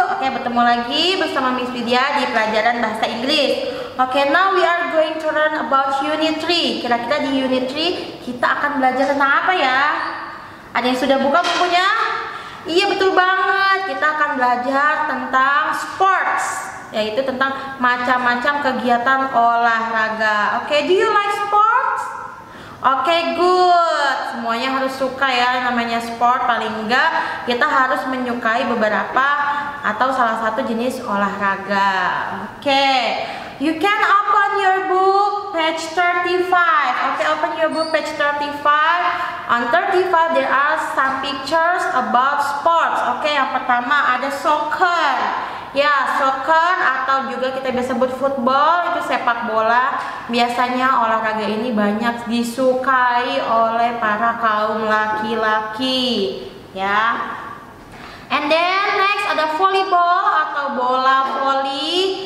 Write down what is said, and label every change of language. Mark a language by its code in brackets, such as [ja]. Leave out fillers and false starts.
[id] Oke, bertemu lagi bersama Miss Vidya di pelajaran bahasa Inggris. [en] Oke, now we are going to learn about Unit 3. [id] Kira-kira di Unit 3 kita akan belajar tentang apa ya? Ada yang sudah buka bukunya? Iya, betul banget. Kita akan belajar tentang sports, yaitu tentang macam-macam kegiatan olahraga. [en] Oke, do you like sports? Oke, good. [id] Semuanya harus suka ya, namanya sport. Paling enggak kita harus menyukai beberapa atau salah satu jenis olahraga. [en] Oke, you can open your book page 35. Oke, open your book page 35. On 35 there are some pictures about sports. [id] Oke, yang pertama ada soccer. Ya, soccer atau juga kita bisa sebut football, itu sepak bola. Biasanya olahraga ini banyak disukai oleh para kaum laki-laki, ya. [en] And then next [id] ada volleyball atau bola voli.